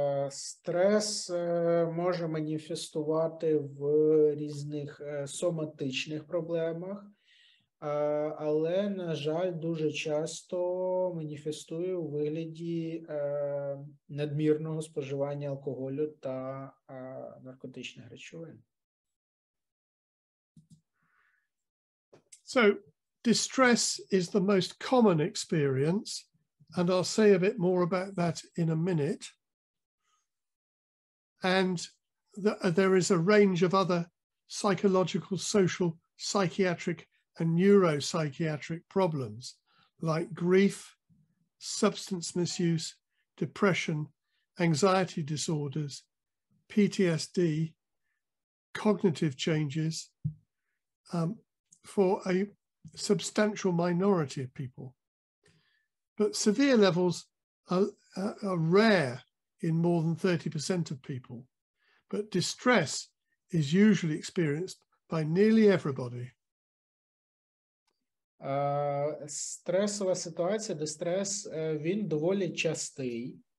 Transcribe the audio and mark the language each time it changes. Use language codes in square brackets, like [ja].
[uk] Стрес може маніфестувати в різних соматичних проблемах, але, на жаль, дуже часто маніфестує у вигляді надмірного споживання алкоголю та наркотичних речовин. [en] So, distress is the most common experience, and I'll say a bit more about that in a minute. And there is a range of other psychological, social, psychiatric, and neuropsychiatric problems like grief, substance misuse, depression, anxiety disorders, PTSD, cognitive changes for a substantial minority of people. But severe levels are rare in more than 30% of people. But distress is usually experienced by nearly everybody. [uk] Стресова ситуація, дистрес, він доволі частий.